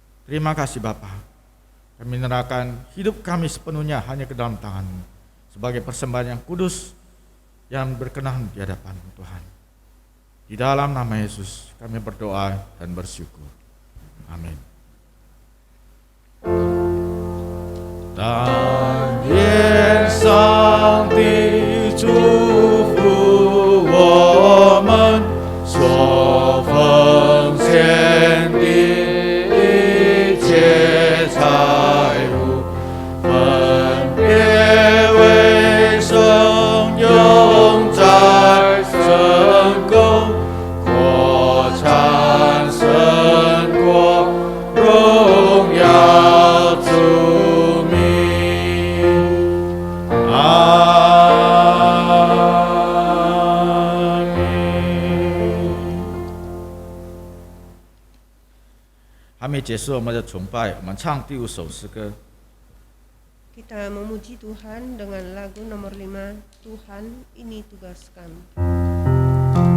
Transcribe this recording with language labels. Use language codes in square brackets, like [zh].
[id] Terima kasih Bapa, kami menyerahkan hidup kami sepenuhnya hanya ke dalam tangan-Mu sebagai persembahan yang kudus yang berkenan di hadapan-Mu Tuhan. Di dalam nama Yesus kami berdoa dan bersyukur. Amin. [zh] 但愿上帝祝福我们所奉献的一切财物，分别为圣用在圣工，国产神国荣耀主名。还没结束我们的崇拜，我们唱第5首诗歌。 [id] Kita memuji Tuhan dengan lagu nomor 5, Tuhan ini tugas kami.